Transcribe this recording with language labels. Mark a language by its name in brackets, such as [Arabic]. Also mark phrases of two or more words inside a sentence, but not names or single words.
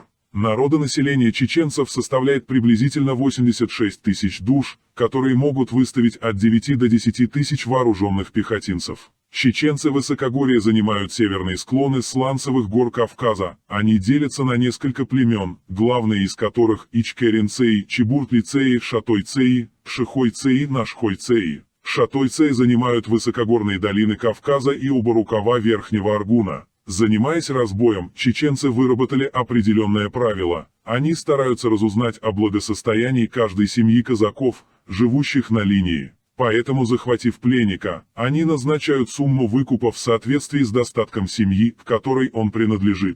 [Russian] Народонаселение чеченцев составляет приблизительно 86 тысяч душ, которые могут выставить от 9 до 10 тысяч вооруженных пехотинцев. Чеченцы высокогорья занимают северные склоны сланцевых гор Кавказа. Они делятся на несколько племен, главные из которых Ичкерин-Цеи, Чебуртли-Цеи, Шатой-Цеи, Пшихой-Цеи, Нашхой-Цеи. Шатой-Цеи занимают высокогорные долины Кавказа и оба рукава Верхнего Аргуна. Занимаясь разбоем, чеченцы выработали определенное правило. Они стараются разузнать о благосостоянии каждой семьи казаков, живущих на линии. Поэтому, захватив пленника, они назначают сумму выкупа в соответствии с достатком семьи, к которой он принадлежит.